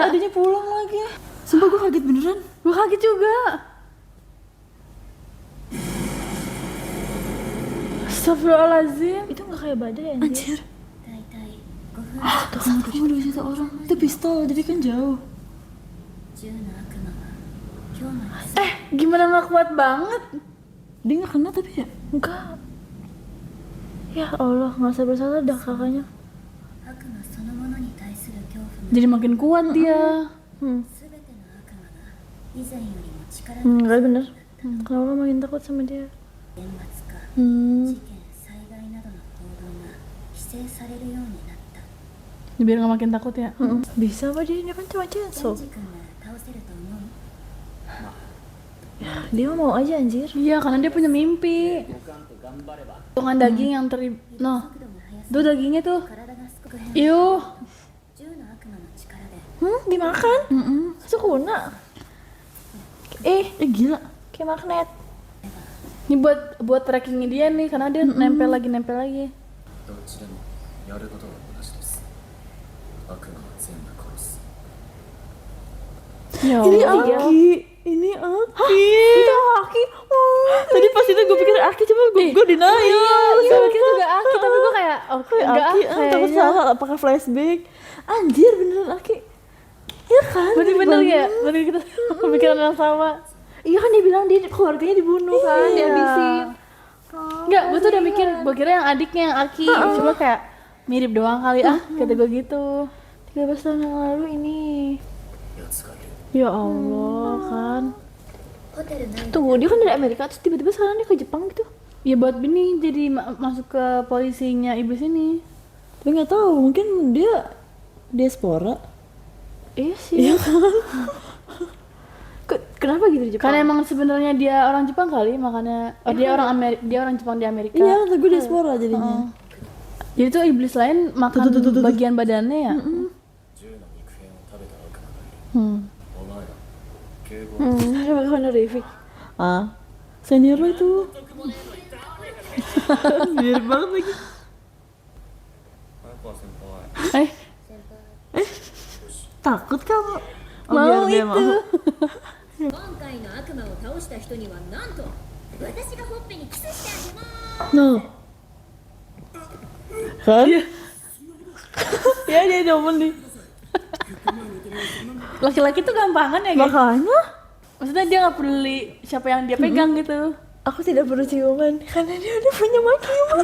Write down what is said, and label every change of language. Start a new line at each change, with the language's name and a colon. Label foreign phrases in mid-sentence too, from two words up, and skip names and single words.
Indonesian: Adanya pulang lagi. Sumpah gue kaget beneran. Gue kaget juga. Astagfirullahaladzim. Itu nggak kayak badai anjir.
Japanese: 大体5分
Indonesian: Tuh kan cuma 2 juta orang. Itu pistol jadi kan jauh.
Japanese: 10 の悪魔は今日まで
Indonesian: Gimana gak kuat banget? Dia nggak kena tapi ya. Enggak. Ya Allah, nggak sabar salah dah kakaknya.
Japanese: 悪魔そのものに対する恐怖が
Indonesian: Jadi makin kuat dia.
Japanese: 全ての悪魔が以前よりも力が
Indonesian: Enggak bener. Kenapa makin takut sama dia?
Japanese: 厳罰化 Hmm. 事件災害などの行動が規制されるようになった
Indonesian: Biar gak makin takut ya. Bisa apa dia? Ini kan cuma chainsaw.
Japanese: ケンジ君なら倒せると思う
Indonesian: Dia mau aja anjir. Iya, karena dia punya mimpi. Potongan daging yang no,
Japanese: 速度も速さ
Indonesian: tuh dagingnya tuh.
Japanese: 体がすごく
Indonesian: Yuh,
Japanese: 10の悪魔の力で
Indonesian: Dimakan? Itu kuna. Gila. Kayak magnet. ini buat trackingnya dia nih, karena dia nempel lagi.
Japanese: どっちでもやることは同じです悪魔は全部殺す
Indonesian: Ya Ini Allah. Aki. Ini Aki. Itu Aki. Tadi pas itu gue pikir Aki, coba gue denial. Iya, pikir juga Aki, tapi gue kayak oke, enggak Aki, takut kayaknya. salah apakah flashback. Anjir beneran Aki. Iya kan? Bener-bener ya, bener kita pemikiran yang sama. Iya kan dia bilang dia keluarganya dibunuh kan, dihabisin. Enggak, gue tuh udah mikir, gue kira yang adiknya yang Aki, cuma kayak mirip doang kali kata gue gitu. 13 tahun yang lalu ini.
Japanese: やつがいる
Indonesian: Ya Allah kan.
Japanese: ホテル内部
Indonesian: Tunggu, dia kan dari Amerika terus tiba-tiba sekarang dia ke Jepang gitu. Ya buat ini jadi masuk ke polisinya iblis ini. Tapi nggak tahu, mungkin dia diaspora. Iya sih. Kenapa gitu di Jepang? Karena emang sebenarnya dia orang Jepang kali, makanya dia orang Jepang di Amerika. Iya, kata gue diaspora jadinya. Jadi tuh iblis lain makan tuh. bagian badannya ya.
Japanese: 銃の肉片を食べた悪魔がいるお前ら警護
Indonesian: Ada honorific. Ah, senior lo itu. Mirip banget lagi.
Japanese: 早川先輩
Indonesian: Takut kamu? Mau biar dia itu. mau.
Japanese: 今回の悪魔を倒した人にはなんと私がほっぺにキスしてあげます
Indonesian: No. Kan? Ya dia demen nih. Laki-laki tuh gampangan ya guys. Makanya Maksudnya dia nggak peduli siapa yang dia pegang gitu. Aku tidak perlu ciuman karena dia udah punya makian.